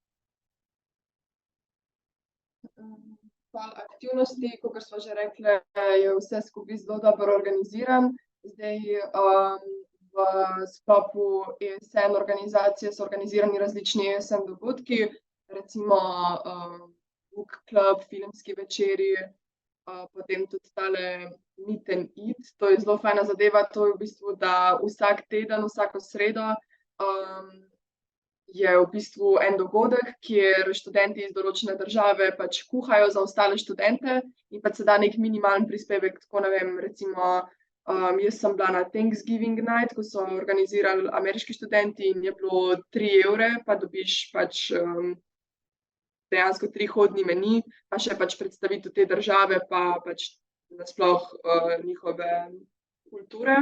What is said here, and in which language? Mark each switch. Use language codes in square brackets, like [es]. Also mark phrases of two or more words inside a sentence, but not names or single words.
[sl] Aktivnosti, kot smo že rekli, je vse skupaj zelo dobro organiziran. Zdaj v sklopu ESN organizacije so organizirani različni ESN dogodki, recimo [en] book club, [sl] filmski večeri, potem tudi tale [en] meet and eat. [sl] To je zelo fajna zadeva, to je v bistvu, da vsak teden, vsako sredo je v bistvu en dogodek, kjer študenti iz določene države pač kuhajo za ostale študente in pač se da nek minimalen prispevek, tako ne vem, recimo jaz sem bila na [en] Thanksgiving night, [sl] ko so organizirali ameriški študenti in je bilo 3 evre, pa dobiš pač dejansko 3 hodni meni, pa še pač predstavitev te države, pa pač nasploh njihove kulture.